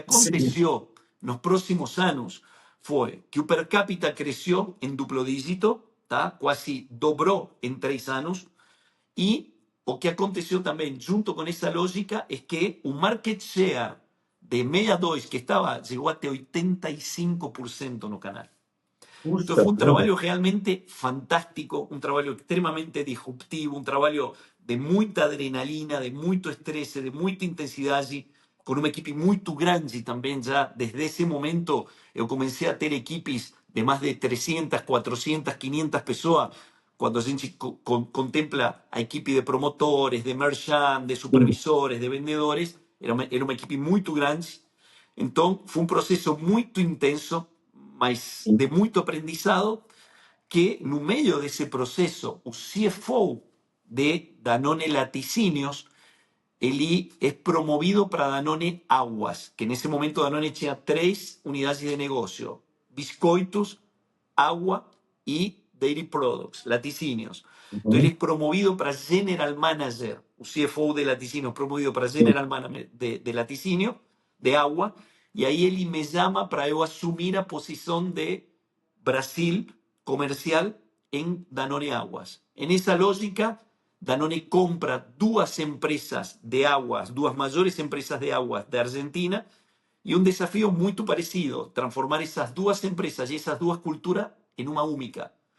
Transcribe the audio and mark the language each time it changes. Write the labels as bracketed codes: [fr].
[pt] aconteceu nos próximos anos foi que o per capita cresceu em duplo dígito, tá? Quase dobrou em 3 anos. E o que aconteceu também, junto com essa lógica, é que o market share de 62, que estava, chegou até 85% no canal. [es] Entonces [pt] Puxa [es] fue un [pt] vida. [es] trabajo realmente fantástico, un trabajo extremadamente disruptivo, un trabajo de mucha adrenalina, de mucho estrés, de mucha intensidad, con una equipe muy grande también. Ya desde ese momento yo comencé a tener equipos de más de 300, 400, 500 personas. Cuando se contempla a equipe de promotores, de merchant, de [pt] Sim. supervisores, de vendedores, era uma equipe muito grande. Então, foi um processo muito intenso, mas Sim. de muito aprendizado, que no meio desse processo, o CFO de Danone Laticínios, ele é promovido para Danone Aguas, que nesse momento Danone tinha 3 unidades de negócio: biscoitos, agua y dairy products, laticínios. [es] Entonces él Uhum. es promovido para General Manager, [pt] o CFO de laticínios, [es] promovido para [pt] Sim. [es] General Manager de laticínio, de agua, y ahí él me llama para yo asumir la posición de Brasil comercial en Danone Aguas. En esa lógica, Danone compra 2 empresas de aguas, 2 mayores empresas de aguas de Argentina, y un desafío muy parecido, transformar esas 2 empresas y esas 2 culturas en una única.